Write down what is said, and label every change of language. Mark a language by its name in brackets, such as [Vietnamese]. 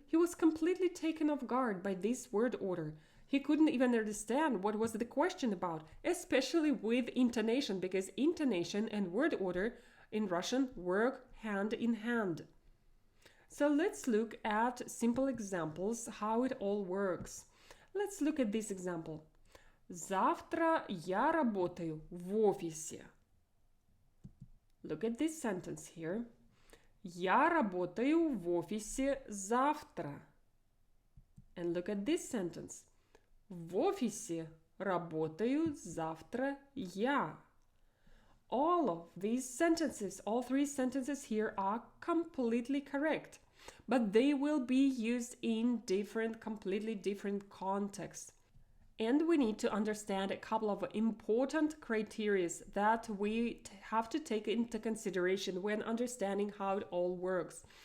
[English] He was completely taken off guard by this word order. He couldn't even understand what was the question about, especially with intonation, because intonation and word order in Russian work hand in hand. So let's look at simple examples, how it all works. Let's look at this example. [Russian] Завтра я работаю в офисе. [English] Look at this sentence here. [Russian] Я работаю в офисе завтра. [English] And look at this sentence. [Russian] В офисе работаю завтра я. [English] All of these sentences, all three sentences here are completely correct, but they will be used in completely different contexts. And we need to understand a couple of important criteria that we have to take into consideration when understanding how it all works.